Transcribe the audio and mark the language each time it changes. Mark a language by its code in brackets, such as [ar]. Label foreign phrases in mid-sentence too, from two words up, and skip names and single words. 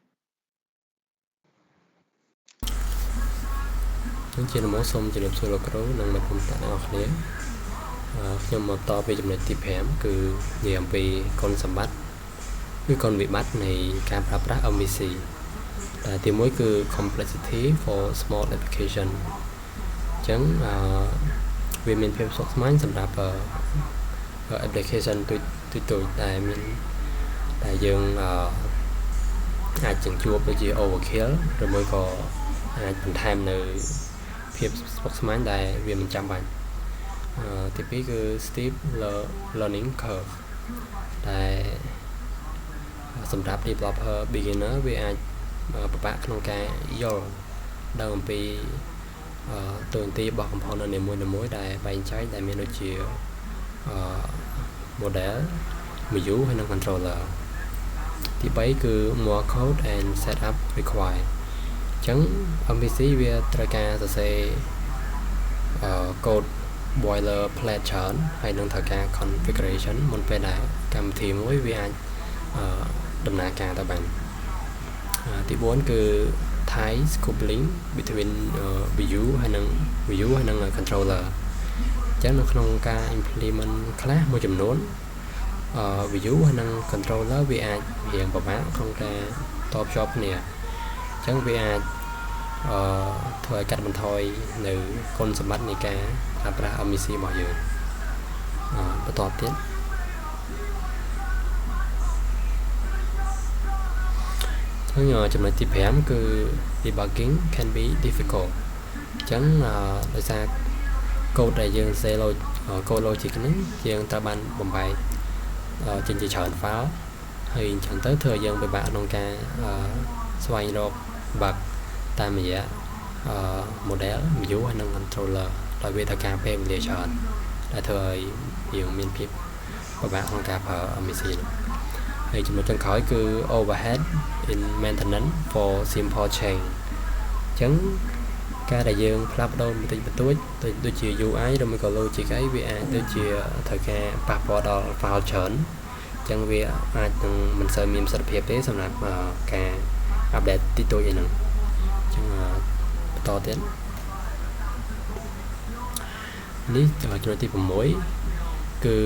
[km] ជាដំបូងសូមជម្រាបសួរលោកគ្រូនិងអ្នកទាំងអស់គ្នាខ្ញុំមកតពីចំណុចទី5គឺនិយាយអំពីគុណសម្បត្តិ ឬគុណវិបត្តិនៃការប្រើប្រាស់ MVC តែទី1គឺ [en] complexity for small application [km] អញ្ចឹងវាមាន ភាពស្មុគស្មាញសម្រាប់ application ទូចដែលមានតែយើងអាចជញ្ជួបដូចជា overkill ឬ មួយក៏អាចបន្ថែមនៅភាពស្មុគស្មាញដែលវាមិនចាំបាច់ទី2គឺ [en] steep learning curve [km] តែសម្រាប់ [en] developer beginner [km] វាអាចពិបាកក្នុងការយល់ដឹងអំពីតួនាទីរបស់ component នីមួយៗដែលបែងចែកដែលមានដូចជា [en] model view [km] ហើយនិង controller ទី3គឺ [en] more code and setup required [km] អញ្ចឹង MVC វាត្រូវការសរសេរ [en] code boilerplate [km] ច្រើនហើយនឹងត្រូវការ configuration មុនពេលដែលកម្មវិធីមួយវាអាចដំណើរការទៅ បានទី4គឺ [en] tight coupling between view [km] ហើយនិង controller អញ្ចឹងនៅក្នុងការ implement ខ្លះមួយចំនួនview ហើយនិង controller វាអាចរៀងពិបាកក្នុងការតបភ្ជាប់គ្នាអញ្ចឹងវាអាចធ្វើឲ្យកាត់បន្ថយនៅគុណសម្បត្តិនៃការប្រើប្រាស់ MVC របស់យើងបន្តទៀត ចំណុចទី5គឺ [en] debugging can be difficult [km] អញ្ចឹងដោយសារកូដដែលយើងសេឡូកូដ logic ហ្នឹងយើងត្រូវបានបំបែកចេញជាច្រើន file ហើយអញ្ចឹងទៅ ធ្វើឲ្យយើងពិបាកក្នុងការស្វែងរក bug តាមរយៈ [en] model view [km] ហើយនិង controller ដោយវាត្រូវការពេលវេលាច្រើន ដែលធ្វើឲ្យយើងមានភាពពិបាកក្នុងការប្រើ MVC ហើយចំណុចចុងក្រោយគឺ [en] overhead in maintenance for simple change [km] អញ្ចឹងការដែលយើងផ្លាស់ប្ដូរបន្តិចបន្តួចដូចជា UI ឬមួយក៏ logic អីវាអាចដូចជាត្រូវការប៉ះពាល់ដល់ file ច្រើនអញ្ចឹងវាអាចនឹងមិនសូវមានប្រសិទ្ធភាពទេសម្រាប់ការ update តិចតួចអីហ្នឹងអញ្ចឹងបន្តទៀតនេះចំណុចទី6